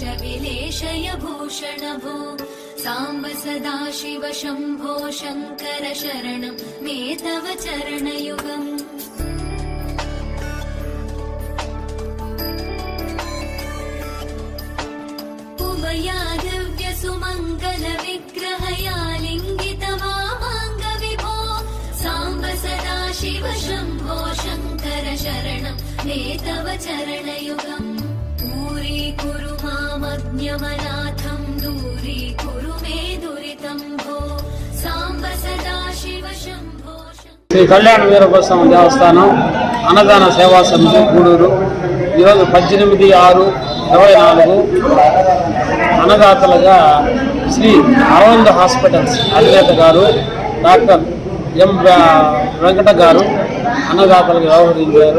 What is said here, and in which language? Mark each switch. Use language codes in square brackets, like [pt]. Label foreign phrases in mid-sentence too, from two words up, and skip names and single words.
[sa] विलेशय भूषण भो सांब सदा शिव शंभो शंकर शरणं मे तव चरणयुगम् उमया दिव्य सुमंगल विग्रहया लिंगित वामांग विभो सांब सदा शिव शंभो शंकर शरणं मे तव चरणयुगम् पूरी कुरु मामज्ञमनाथं दूरी कुरु मे दुरितं भो सांब सदा शिव शंभो [te] శ్రీ కళ్యాణ వీరభద్రస్వామి దేవస్థానం అన్నదాన సేవా సమితి గూడూరు ఈరోజు 18/6/24 అన్నదాతలుగా శ్రీ అరవింద్ హాస్పిటల్స్ అధినేత గారు డాక్టర్ ఎం వెంకట గారు అన్నదాతలుగా వ్యవహరించారు.